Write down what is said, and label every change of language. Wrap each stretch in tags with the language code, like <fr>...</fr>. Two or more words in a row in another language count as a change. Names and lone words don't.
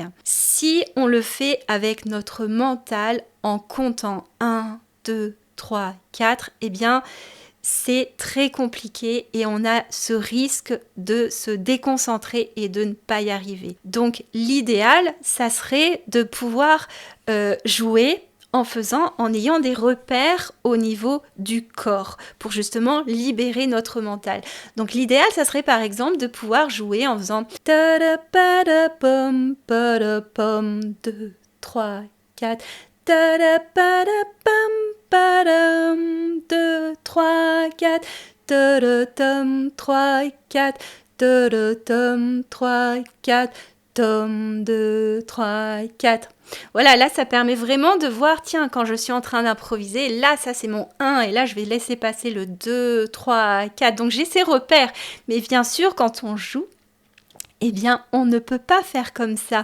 <fr>Si on le fait avec notre mental en comptant 1, 2, 3, 4, eh bien c'est très compliqué et on a ce risque de se déconcentrer et de ne pas y arriver. Donc l'idéal, ça serait de pouvoir jouer en ayant des repères au niveau du corps pour justement libérer notre mental. Donc l'idéal, ça serait par exemple de pouvoir jouer en faisant ta da pa da pom pa da pom 2 3 4 ta da pa da pam pa dam 2 3 4 ta da tom 3 4 ta da tom 3 4 tom 2 3 4. Voilà, là, ça permet vraiment de voir, tiens, quand je suis en train d'improviser, là, ça, c'est mon 1, et là, je vais laisser passer le 2, 3, 4. Donc, j'ai ces repères. Mais bien sûr, quand on joue, eh bien, on ne peut pas faire comme ça.</fr>